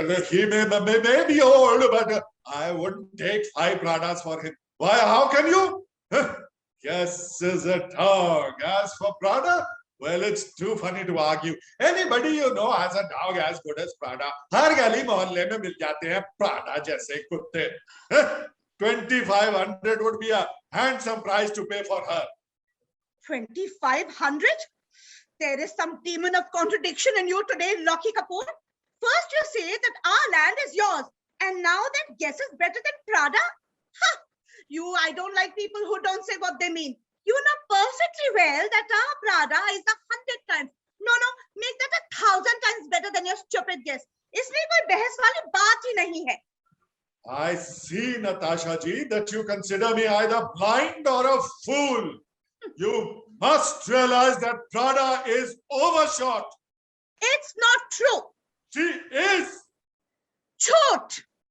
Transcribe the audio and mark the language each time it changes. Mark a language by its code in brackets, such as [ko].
[en] He may be old, but I wouldn't take 5 Pradas for him. Why, how can you? Guess is a dog. As for Prada, well, it's too funny to argue. Anybody you know has a dog as good as Prada. [hi] हर गली मोहल्ले में मिल जाते हैं Prada जैसे कुत्ते. [en] 2,500 would be a handsome price to pay for her. 2,500? There is some demon of contradiction in you today, Loki Kapoor. First you say that our land is yours, and now that guess is better than Prada? Ha! I don't like people who don't say what they mean. You know perfectly well that our Prada is 100 times. No, make that 1,000 times better than your stupid guess. [hi] इसमें कोई बहस वाली बात ही नहीं है. [en] I see, Natasha ji, that you consider me either blind or a fool. You must realize that Prada is overshot. It's not true. She is. Shoot.